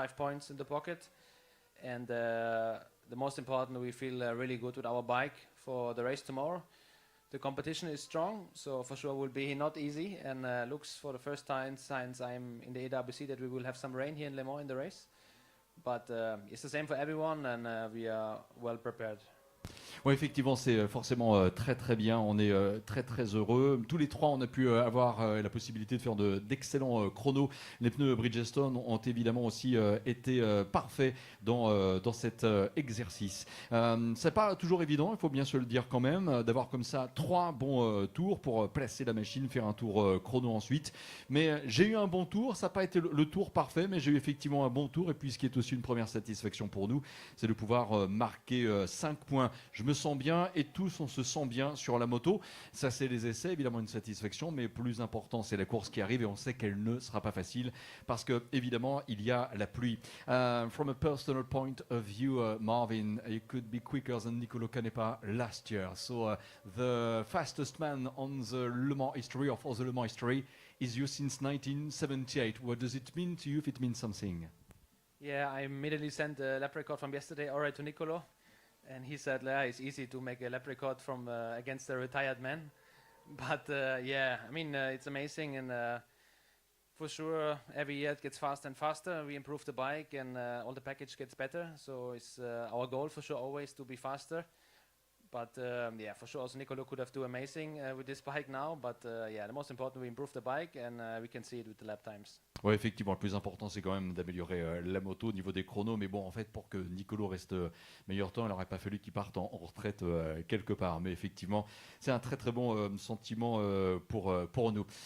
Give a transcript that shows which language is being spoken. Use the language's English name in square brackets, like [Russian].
[English] 5 points in the pocket, and the most important, we feel really good with our bike for the race tomorrow. The competition is strong, so for sure will be not easy, and looks for the first time since I'm in the AWC that we will have some rain here in Le Mans in the race. But it's the same for everyone, and we are well prepared. [French] Oui, effectivement, c'est forcément très très bien. On est très très heureux. Tous les trois, on a pu avoir la possibilité de faire d'excellents chronos. Les pneus Bridgestone ont évidemment aussi été parfaits dans cet exercice. C'est pas toujours évident, il faut bien se le dire quand même, d'avoir comme ça 3 bons tours pour placer la machine, faire un tour chrono ensuite. Mais j'ai eu un bon tour. Ça n'a pas été le tour parfait, mais j'ai eu effectivement un bon tour. Et puis, ce qui est aussi une première satisfaction pour nous, c'est de pouvoir marquer 5 points. Je me sens bien et tous on se sent bien sur la moto. Ça c'est les essais, évidemment une satisfaction, mais plus important c'est la course qui arrive et on sait qu'elle ne sera pas facile parce que évidemment il y a la pluie. [English] From a personal point of view, Marvin, you could be quicker than Nicolo Canepa last year. So the fastest man on the Le Mans history or for the Le Mans history is you since 1978. What does it mean to you if it means something? Yeah, I immediately sent the lap record from yesterday already to Nicolo. And he said, yeah, it's easy to make a lap record from against a retired man. But yeah, I mean, it's amazing. And for sure, every year it gets faster and faster. We improve the bike and all the package gets better. So it's our goal for sure always to be faster. But yeah, for sure also Nicolo could have done amazing with this bike now. But yeah, the most important, we improve the bike and we can see it with the lap times. [French] Oui, effectivement, le plus important, c'est quand même d'améliorer la moto au niveau des chronos. Mais bon, en fait, pour que Nicolo reste meilleur temps, il n'aurait pas fallu qu'il parte en retraite quelque part. Mais effectivement, c'est un très très bon sentiment pour nous.